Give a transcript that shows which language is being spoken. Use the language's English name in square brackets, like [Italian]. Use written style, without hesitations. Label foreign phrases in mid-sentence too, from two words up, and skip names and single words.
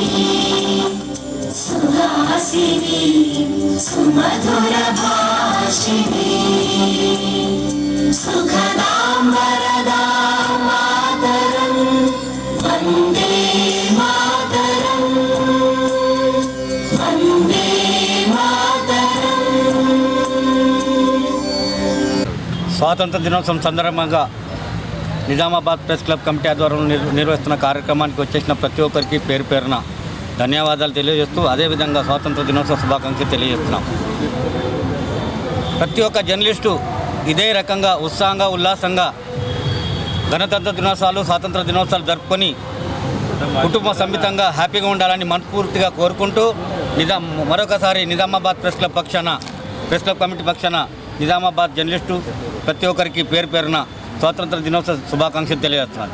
[Sanskrit] सुहासिनी सुमधुर भाषिणी सुखदां वरदां मातरं वन्दे मातरं वन्दे मातरं। [Telugu] స్వాతంత్ర దినోత్సవం సందర్భంగా నిజామాబాద్ ప్రెస్ క్లబ్ కమిటీ ఆధ్వర్యంలో నిర్వహిస్తున్న కార్యక్రమానికి వచ్చేసిన ప్రతి ఒక్కరికి పేరు పేరున ధన్యవాదాలు తెలియజేస్తూ అదేవిధంగా స్వాతంత్ర దినోత్సవ శుభాకాంక్షలు తెలియజేస్తున్నాం. ప్రతి ఒక్క జర్నలిస్టు ఇదే రకంగా ఉత్సాహంగా ఉల్లాసంగా గణతంత్ర దినోత్సవాలు స్వాతంత్ర దినోత్సవాలు జరుపుకొని కుటుంబ సమేతంగా హ్యాపీగా ఉండాలని మనస్ఫూర్తిగా కోరుకుంటూ మరొకసారి నిజామాబాద్ ప్రెస్ క్లబ్ కమిటీ పక్షాన నిజామాబాద్ జర్నలిస్టు ప్రతి ఒక్కరికి పేరు పేరున స్వాతంత్ర దినోత్సవ శుభాకాంక్షలు తెలియజేస్తున్నాను.